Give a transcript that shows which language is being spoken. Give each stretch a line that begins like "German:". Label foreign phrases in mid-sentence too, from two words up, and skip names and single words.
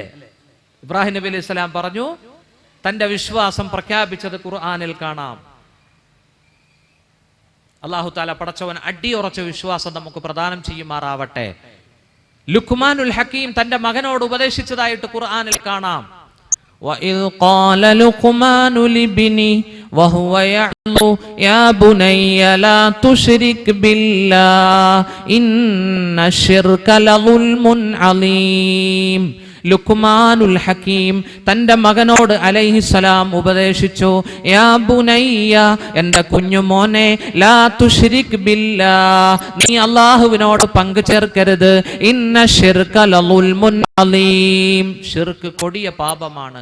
Malayalam: ഇബ്രാഹിം നബി അലൈഹിസ്സലാം പറഞ്ഞു, തന്റെ വിശ്വാസം പ്രഖ്യാപിച്ചത് ഖുർആനിൽ കാണാം.
Arabic: الله تعالى
Malayalam: പടച്ചവൻ അടിയുറച്ച വിശ്വാസം നമുക്ക് പ്രദാനം ചെയ്യുമാറാവട്ടെ. ലുഖ്മാനുൽ ഹക്കീം തന്റെ മകനോട് ഉപദേശിച്ചതായിട്ട് ഖുർആനിൽ കാണാം.
Arabic: وَإِذْ قَالَ لُقْمَانُ لِابْنِهِ وَهُوَ يَعِظُهُ يَا بُنَيَّ لَا تُشْرِكْ بِاللَّهِ إِنَّ الشِّرْكَ لَظُلْمٌ عَظِيمٌ.
Malayalam: ലുഖ്മാനുൽ ഹക്കീം തന്റെ മകനോട് അലൈഹിസ്സലാം ഉപദേശിച്ചു,
Arabic: يا بني,
Malayalam: എന്റെ കുഞ്ഞുമോനെ,
Arabic: لا تشرك بالله,
Malayalam: നീ അല്ലാഹുവിനോട് പങ്കു ചേർക്കരുത്.
Arabic: إن الشرك لظلم عظيم,
Malayalam: ശിർക്ക് കൊടിയ പാപമാണ്.